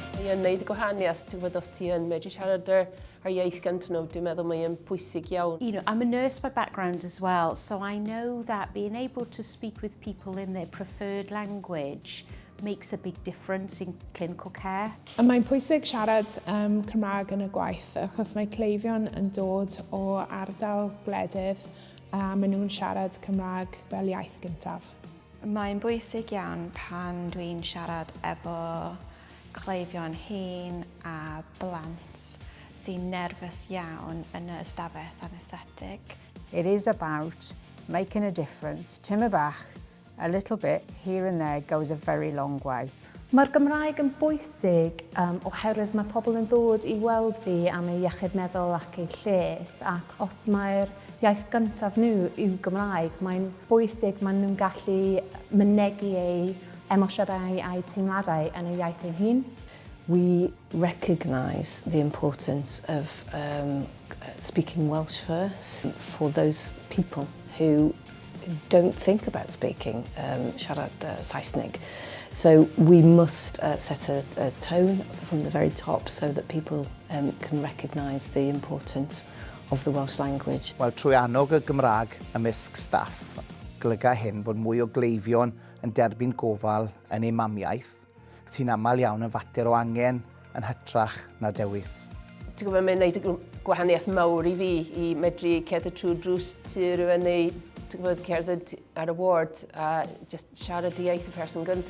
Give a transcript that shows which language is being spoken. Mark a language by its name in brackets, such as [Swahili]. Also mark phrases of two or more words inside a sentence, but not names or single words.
[Welsh] yn neud y gwahaniaeth, ti'n gwybod, os ti yn medru siarad ar iaith gyntaf nhw, dwi'n meddwl mae'n bwysig iawn. [English] You know, I'm a nurse by background as well, so I know that being able to speak with people in their preferred language makes a big difference in clinical care. [Welsh] A mae'n pwysig siarad Cymraeg yn y gwaith achos mae cleifion yn dod o ardal gwledydd a maen nhw'n siarad Cymraeg fel iaith gyntaf. Mae'n bwysig iawn pan dwi'n siarad efo cleifion hŷn a blant sy'n nerfus iawn yn y ystafell anesthetig. [English] It is about making a difference. [Welsh] Timau bach, [English] a little bit here and there goes a very long way. [Welsh] Mae'r Gymraeg yn bwysig oherwydd mae pobl yn ddod i weld fi am eu iechyd meddwl ac eu lles, ac os mae'r iaith gyntaf nhw yw Gymraeg, mae'n bwysig maen nhw'n gallu mynegu eu emosiynau a'i teimladau yn eu iaith eu hun. [English] We recognise the importance of speaking Welsh first for those people who don't think about speaking [Welsh] siarad Saesnig. [English] So we must set a tone from the very top so that people can recognise the importance of the Welsh language. [Welsh] Wel, trwy annog y Gymraeg ymysg staff, golyga hyn bod mwy o gleifion yn derbyn gofal yn eu mamiaeth, sy'n aml iawn yn fater o angen yn hytrach na dewis. Ti'n gwybod, mae'n gwneud y gwahaniaeth mawr i fi i medru cerdded trwy drws ti rhywun neu ti'n gwybod, cerdded ar y ward a just siarad i iaith y person gyntaf.